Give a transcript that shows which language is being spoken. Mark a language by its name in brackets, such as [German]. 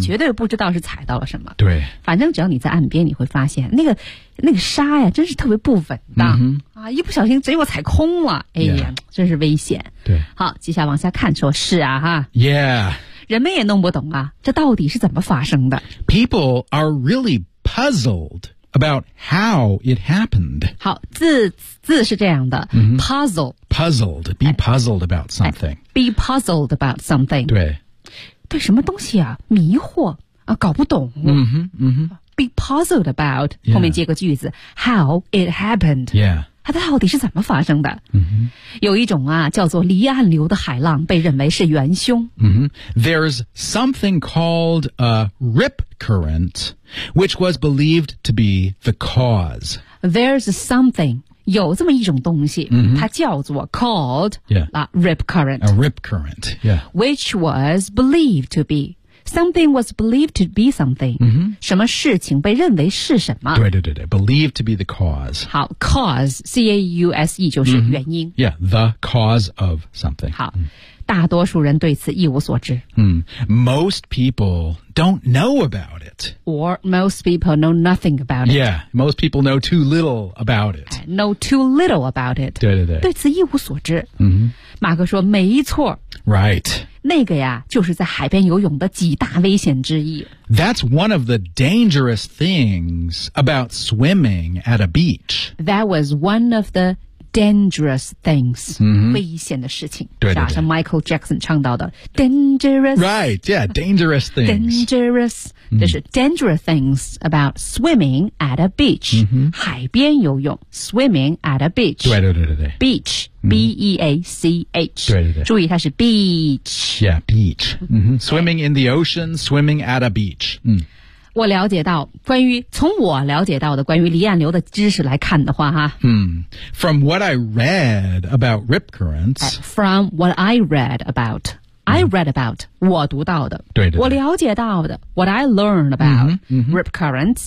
[Chinese] 绝对不知道是踩到了什么。对。反正只要你在岸边你会发现那个沙呀真是特别不稳当、 mm-hmm. 啊一不小心贼我踩空了哎呀、 [English] yeah. [Chinese] 真是危险对好接下来往下看说是啊哈 [English] yeah [Chinese] 人们也弄不懂啊这到底是怎么发生的 [English] people are really puzzled about how it happened [Chinese] 好字是这样的、 mm-hmm. [English] puzzled be puzzled about something be puzzled about something [Chinese] 对什么东西啊迷惑啊搞不懂嗯哼嗯哼 [English] Be puzzled about、 yeah. [Chinese] 后面接个句子 [English] How it happened、 yeah. [Chinese] 它到底是怎么发生的、 mm-hmm. 有一种啊叫做离岸流的海浪被认为是元凶、 mm-hmm. [English] There's something called a rip current which was believed to be the cause There's something [Chinese] 有这么一种东西、 mm-hmm. 它叫做 called、 [English] yeah. rip current A rip current、yeah. Which was believed to beSomething was believed to be something.、 Mm-hmm. [Chinese] 什么事情被认为是什么。对对对对 [English] believed to be the cause. [Chinese] 好 cause, C-A-U-S-E 就是原因。 [English] Mm-hmm. Yeah, the cause of something. 好、mm. [Chinese] 大多数人对此一无所知。 [English] Mm. Most people don't know about it. Or most people know nothing about it. Yeah, most people know too little about it. Know too little about it. [Chinese] 对对对。对此一无所知。 Mm-hmm. 马克说没错。 [English] Right. [Chinese] 那个呀就是在海边游泳的几大危险之一。 [English] That's one of the dangerous things about swimming at a beach. That was one of the dangerous things,、 mm-hmm. [Chinese] 危险的事情，对对对，是吧？像 Michael Jackson 唱到的 dangerous, [English] right? Yeah, dangerous things. Dangerous,、mm-hmm. [Chinese] 这是 [English] dangerous things about swimming at a beach,、 mm-hmm. [Chinese] 海边游泳 [English] swimming at a beach. [Chinese] 对对对对对 [English] beach. B-E-A-C-H. [Chinese] 对对对。注意它是 beach. [English] Yeah, beach.、Mm-hmm. Swimming in the ocean, swimming at a beach.、 Mm. [Chinese] 我了解到关于从我了解到的关于离岸流的知识来看的话哈、 [English] hmm. From what I read about rip currents. From what I read about.、Mm. I read about. [Chinese] 我读到的。对对对。我了解到的。 [English] What I learned about、mm-hmm. rip currents.、